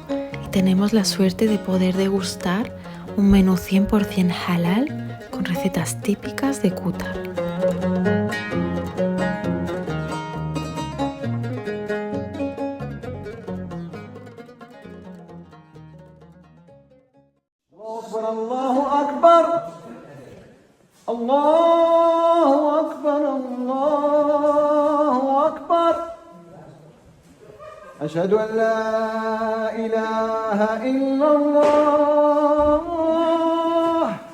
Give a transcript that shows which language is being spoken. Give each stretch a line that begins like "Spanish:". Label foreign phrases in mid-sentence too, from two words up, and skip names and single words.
Spanish: y tenemos la suerte de poder degustar un menú 100% halal con recetas típicas de Qatar.
Arabic: الله أكبر الله أكبر الله أكبر أشهد أن لا إله إلا الله